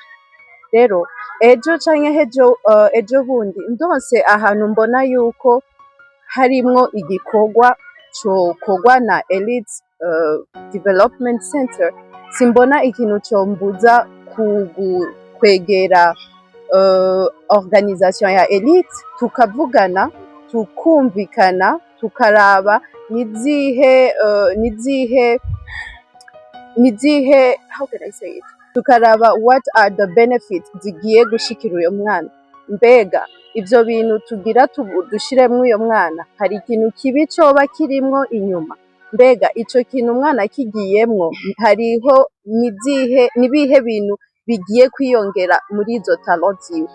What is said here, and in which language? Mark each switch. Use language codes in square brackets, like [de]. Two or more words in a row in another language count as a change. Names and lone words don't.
[rn] Rero ejo canke ejo bundi ndonse ahantu mbona yuko harimwo igikorwa cokorwa na Elite Development Center, simbona ikintu combuza kwegera organisation ya Elite tukavugana, tukumvikana, tukaraba nizihe [en] how can I say it, [rn] tukaraba [en] what are the benefits [rn] zigiye gushikira uyo mwana. Mbega ivyo bintu tugira dushiremwo uyo mwana hari ikintu kibi coba kirimwo inyuma? Mbega ico kintu umwana kigiyemwo hariho nibihe bintu bigiye kwiyongera muri izo talent ziwe?